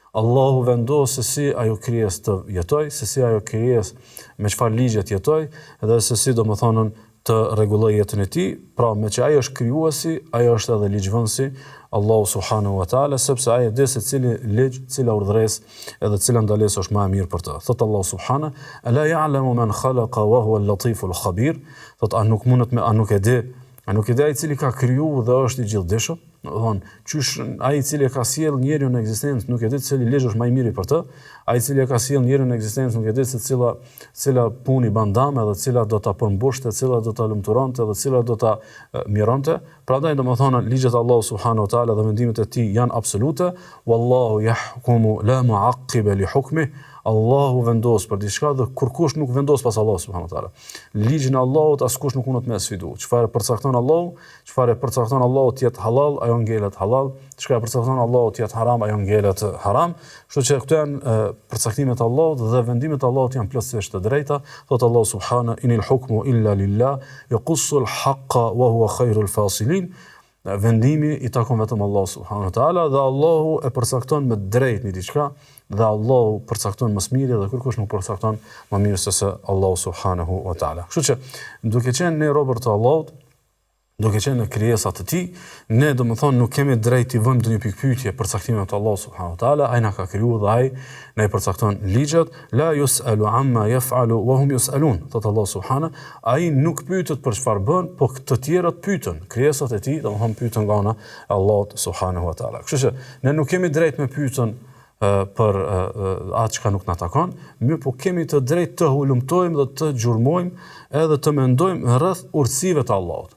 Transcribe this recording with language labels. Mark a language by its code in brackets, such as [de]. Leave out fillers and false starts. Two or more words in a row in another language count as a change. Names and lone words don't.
[sq] Allahu vendos se si ajo krijesë të jetoj, se si ajo krijesë me çfarë ligje të jetoj, dhe se si domethënë të rregulloj jetën e tij, pra me që ai është krijuesi, ai është edhe ligjvënësi, Allahu [ar] سبحانه وتعالى, [sq] sepse ai e di se cili ligj, cila urdhëresë edhe cila ndalesë është më e mirë për të. Thot Allahu subhanahu, [ar] "ألا يعلم من خلق وهو اللطيف الخبير." [sq] Thot a nuk e di ai cili ka kriju dhe është i gjithdijshëm? Do të thonë, qysh ai i cili ka sjell njeriu në ekzistencë nuk e di cili ligj është më i miri për të, ai i cili ka sjell njeriu në ekzistencë nuk e di se cila punë i bandam, edhe cila do ta përmbushte, cila do ta lumturonte, edhe cila do ta mironte. Prandaj domethënë ligjet e Allahut [ar] سبحانه وتعالى [sq] dhe vendimet e tij janë absolute. [ar] والله يحكم لا معقب لحكمه. [sq] Allahu vendos për diçka dhe kurkush nuk vendos pas Allahut [ar] سبحانه وتعالى. [sq] Ligjin e Allahut askush nuk mundet me sfidu. Çfarë përcakton Allahu, çfarë përcakton Allahu të jetë halal, ajo ngelet halal. Çka përcakton Allahu të jetë haram, ajo ngelet haram. Kështu që këto janë përcaktimet e Allahut dhe vendimet e Allahut janë plotësisht të drejta. Thot Allahu subhanahu, [ar] "إن الحكم إلا لله يقص الحق وهو خير الفاصلين." [sq] Vendimi i takon vetëm Allahu [ar] سبحانه وتعالى [sq] dhe Allahu e përcakton me drejt një diçka dhe Allahu përcakton më së miri dhe kërkush nuk përcakton më mirë se Allahu [ar] سبحانه وتعالى. [sq] Kështu që duke qenë ne robër të Allahut, duke qenë në krijesat të tij, ne domethënë nuk kemi drejt të vëmë ndonjë pikpyetje për caktimin e Allahut [ar] سبحانه وتعالى, [sq] ai na ka krijuar dhe ai na i përcakton ligjet, [ar] لا يسأل عما يفعل وهم يسألون. [sq] Thot Allah subhanahu, ai nuk pyetet për çfarë bën, po të tjerët pyeten. Krijesat e tij domethënë pyeten nga ana e Allahut [ar] سبحانه وتعالى. [sq] Kështu që ne nuk kemi drejt me pyeten për atë çka nuk na takon, mirë po kemi të drejtë të hulumtojmë dhe të gjurmojmë edhe të mendojmë rreth urtësive të Allahut.